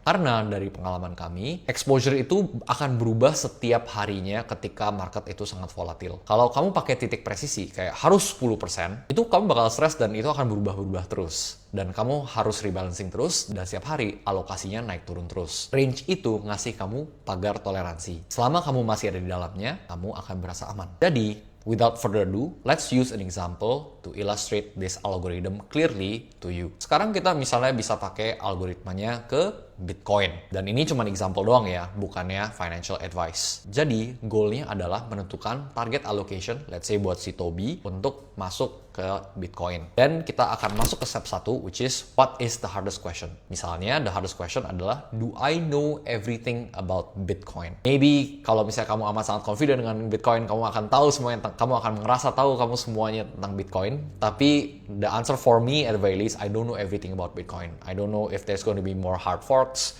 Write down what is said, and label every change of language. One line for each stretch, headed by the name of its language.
Indonesian: Karena dari pengalaman kami, exposure itu akan berubah setiap harinya ketika market itu sangat volatil. Kalau kamu pakai titik presisi, kayak harus 10%, itu kamu bakal stres dan itu akan berubah-ubah terus. Dan kamu harus rebalancing terus, dan setiap hari alokasinya naik turun terus. Range itu ngasih kamu pagar toleransi. Selama kamu masih ada di dalamnya, kamu akan berasa aman. Jadi,
English: without further ado, let's use an example to illustrate this algorithm clearly to you.
Indonesian: Sekarang kita misalnya bisa pakai algoritmanya ke Bitcoin. Dan ini cuma example doang ya, bukannya financial advice. Jadi, goalnya adalah menentukan target allocation,
English: let's say
Indonesian: buat si Toby, untuk masuk ke Bitcoin. Dan kita akan masuk ke step 1,
English: which is, what is the hardest question?
Indonesian: Misalnya,
English: the hardest question
Indonesian: adalah,
English: do I know everything about Bitcoin? Maybe,
Indonesian: kalau misalnya kamu amat sangat confident dengan Bitcoin, kamu akan tahu semuanya, kamu akan ngerasa tahu kamu semuanya tentang Bitcoin. Tapi,
English: the answer for me, at the very least, I don't know everything about Bitcoin. I don't know if there's going to be more hard forks.